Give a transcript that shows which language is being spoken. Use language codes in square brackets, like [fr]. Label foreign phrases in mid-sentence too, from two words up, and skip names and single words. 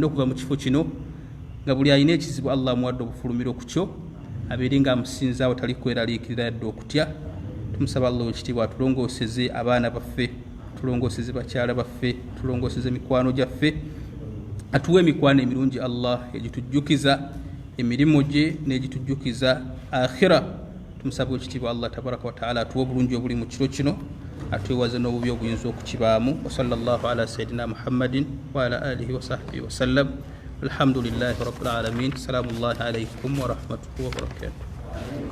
[lg] okuva mu kifo kino nga buli alina ekizibu Allah muwadde obufulumiro ku kyo abeere nga amusinzaawo tali kweraliikirira yadde okutya tumusaba Allah ekitiibwa atulongooseze abaana baffe tulongooseze bakyala baffe tulongooseze mikwano gyaffe atuwe mikwano emirungi Allah egitujjukiza emirimu gye n'egitujjukiza akhira tumusaba ekitiibwa [ar] الله تبارك وتعالى [lg] atuwe obulungi obuli mu kiro kino atwewaze n'obubi obuyinza okukibaamu. [ar] وصلى الله على سيدنا محمد وعلى آله وصحبه وسلم. الحمد لله رب العالمين. سلام الله عليكم ورحمة الله وبركاته.